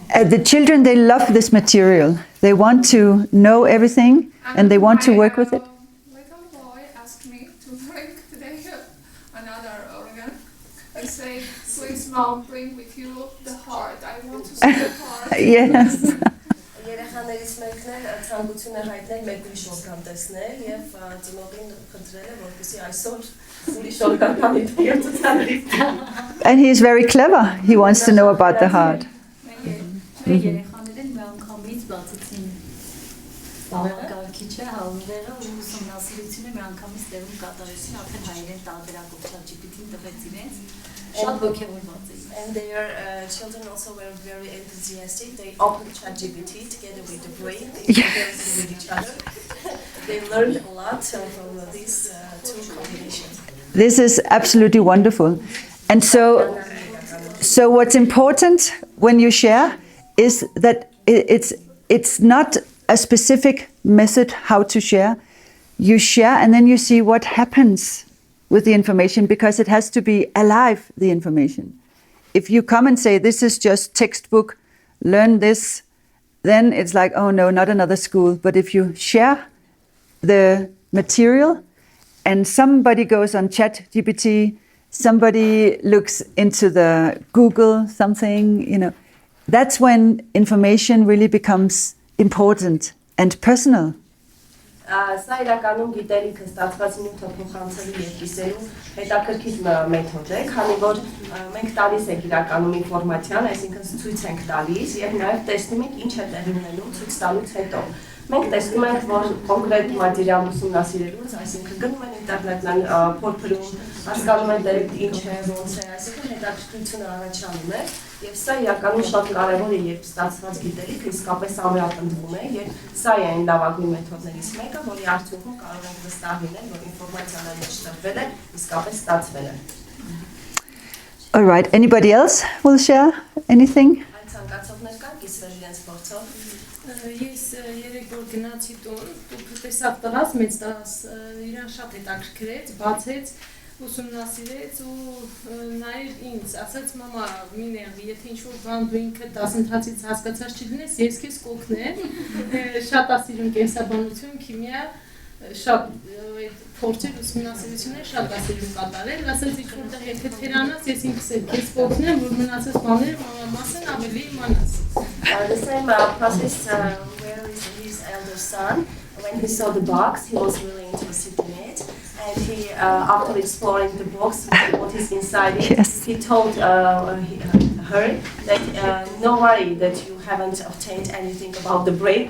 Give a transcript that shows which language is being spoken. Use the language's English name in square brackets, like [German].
[English] The children, they love this material. They want to know everything and they want to work with it. Little boy asked me to bring today another organ. He said, please mom, bring with you the heart. I want to see the heart. Yes. [Armenian] Երեխաներից մեկն է ցանկություն է հայտնել մեկ ուրիշ օրգան տեսնել եւ ծնողին խնդրել է որպեսզի այսօր ուրիշ օրգան կանի ցուցադրի։ [English] And he is very clever. He wants to know about the heart. [Armenian] Երեխաներին մի անգամից բացեցին բաղակարքիչը, հալուվերը ու ուսումնասիրությունը մի անգամից տեղում կատարեցին, արդեն հայերեն տարբերակով ChatGPT-ին տվեց իրենց, շատ ոգևորված էին։ [English] And their children also were very enthusiastic. They opened ChatGPT together with the brain, they comparison with each other. They learned a lot from these two combinations. This is absolutely wonderful. And so what's important when you share is that it's not a specific method how to share. You share and then you see what happens with the information because it has to be alive, the information. If you come and say, this is just textbook, learn this, then it's like, oh no, not another school. But if you share the material and somebody goes on ChatGPT, somebody looks into the Google something, that's when information really becomes important and personal. [Armenian] Սա իրականում գիտելիքը ստացված նյութը փոխանցելու եւ կիսելու հետաքրքիր մեթոդ է, քանի որ մենք տալիս ենք իրականում ինֆորմացիան, այսինքն ցույց ենք տալիս եւ նաեւ տեսնում ենք ինչ է տեղի ունենում ցույց տալուց հետո։ Մենք տեսնում ենք, որ կոնկրետ մատերիալ ուսումնասիրելուց, այսինքն գնում են ինտերնետն փորփրում, հասկանում են դեռ ինչ է, ոնց է, այսինքն հետաքրքրությունը առաջանում է եւ սա իրականում շատ կարեւոր է, երբ ստացված գիտելիքը իսկապես ամրապնդվում է եւ սա է այն լավագույն մեթոդներից մեկը, որի արդյունքում կարող ենք վստահ լինել, որ ինֆորմացիան այն մեջ տրվել է, իսկապես ստացվել է։ [English] All right, anybody else will share anything? [Armenian] Այն ցանկացողներ կան կիսվել իրենց փորձով։ Ես երեք որ գնացի տուն, դուք տեսավ տղաս, մեծ տղաս, իրան շատ հետաքրքրեց, բացեց, ուսումնասիրեց ու նայր ինձ, ասաց մամա, մի նեղվի, եթե ինչ-որ բան դու ինքդ դասընթացից հասկացած չդնես, ես քեզ կօգնեմ, շատ ասիրում կենսաբանություն, քիմիա, շատ փորձեր ուսումնասիրություններ շատ ասիրում կատարել, ասաց ինչ-որտեղ եթե թերանաս, ես ինքս էլ քեզ կօգնեմ, որ մնացած բաները մասին ավելի իմանաս։ [English] The same process where is his elder son. When he saw the box, he was really interested in it. And he, after exploring the box, what is inside it, Yes. he told her that no worry that you haven't obtained anything about the brain.